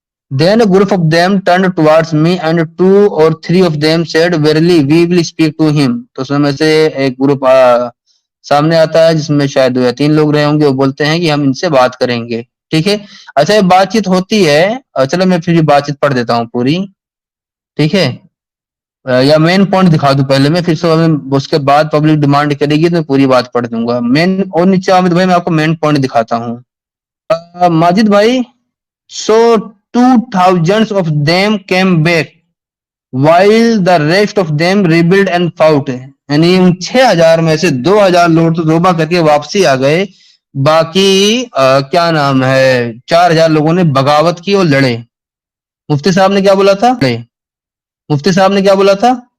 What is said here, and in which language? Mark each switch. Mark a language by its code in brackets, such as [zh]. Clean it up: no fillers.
[en] Then a group of them turned towards me and 2 or 3 of them said, verily we will speak to him. [ur] تو اس میں سے ایک group سامنے آتا ہے جس میں شاید 2 یا 3 لوگ رہے ہوں گے، وہ بولتے ہیں کہ ہم ان سے بات کریں گے. ٹھیک ہے، اچھا یہ بات چیت ہوتی ہے. چلو میں پھر یہ بات چیت پڑھ دیتا ہوں پوری. ٹھیک ہے، یا مین پوائنٹ دکھا دوں پہلے میں، پھر اس کے بعد پبلک ڈیمانڈ کرے گی تو میں پوری بات پڑھ دوں گا. مین اور نیچے حامد بھائی میں آپ کو مین پوائنٹ دکھاتا ہوں. [en] ماجد بھائی، so 2,000 of them came back while the rest of them rebelled and fought. [ur] یعنی ان 6,000 میں سے 2,000 لوگ تو توبہ کر کے واپسی آ گئے، باقی کیا نام ہے 4,000 لوگوں نے بغاوت کی اور لڑے. مفتی صاحب نے کیا بولا تھا؟ مفتی صاحب نے کیا بولا تھا؟